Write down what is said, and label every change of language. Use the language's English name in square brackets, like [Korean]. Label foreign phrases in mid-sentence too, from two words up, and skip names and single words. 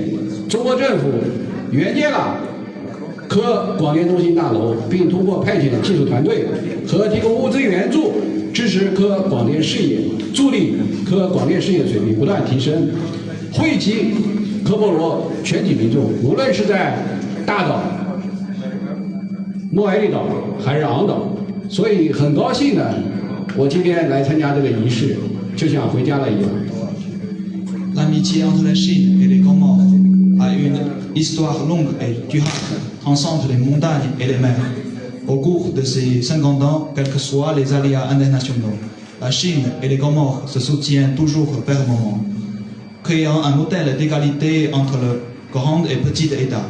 [Chinese] 中国政府援建了科广电中心大楼，并通过派遣技术团队和提供物资援助，支持科广电事业，助力科广电事业水平不断提升，惠及科莫罗全体民众，无论是在大岛、莫埃利岛还是昂岛。所以很高兴呢，我今天来参加这个仪式，就像回家了一样。 [French] L'amitié entre la Chine et les Comores a une histoire longue et durable, transcende les montagnes et les mers. Au cours de ces 50 ans, quels que soient les aléas internationaux, la Chine et les Comores se soutiennent toujours fermement, créant un modèle d'égalité entre le grand et petit État.